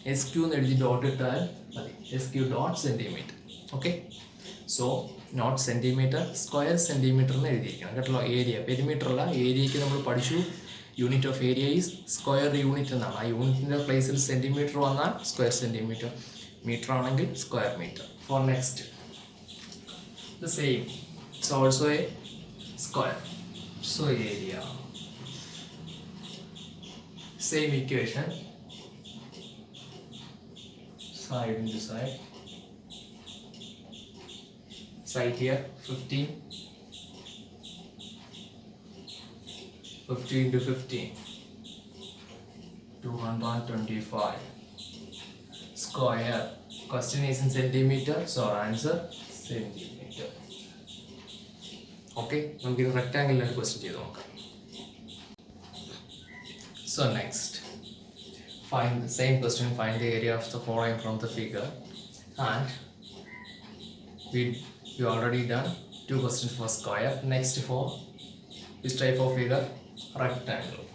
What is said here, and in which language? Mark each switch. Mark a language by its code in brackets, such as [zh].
[ml] SQ എന്ന് എഴുതി dot ഇട്ടാൽ മതി. [en] SQ dot centimeter. [ml] Okay, so not centimetre, square centimetre എന്ന് എഴുതിയിരിക്കണം കേട്ടോ. ഏരിയ, പെരിമീറ്റർ അല്ല, ഏരിയയ്ക്ക് നമ്മൾ പഠിച്ചു [en] unit of area is square unit [ml] എന്നാണ്. ആ യൂണിറ്റിൻ്റെ പ്ലേസിൽ സെൻറ്റിമീറ്റർ വന്നാൽ സ്ക്വയർ സെൻറ്റിമീറ്റർ, മീറ്റർ ആണെങ്കിൽ square metre. [en] For next the same, it's also a square. So area, same equation, side into side. Side here 15 into 15, 225. Square, question is in centimeter, so our answer centimeter. [ml] Okay, നമുക്ക് ഇത് റെക്ടാങ്കിളിലാണ് question ചെയ്ത് നോക്കാം. [en] So next, find the same question, find the area of the following from the figure. And we already done 2 questions for square. Next for this type of figure, rectangle.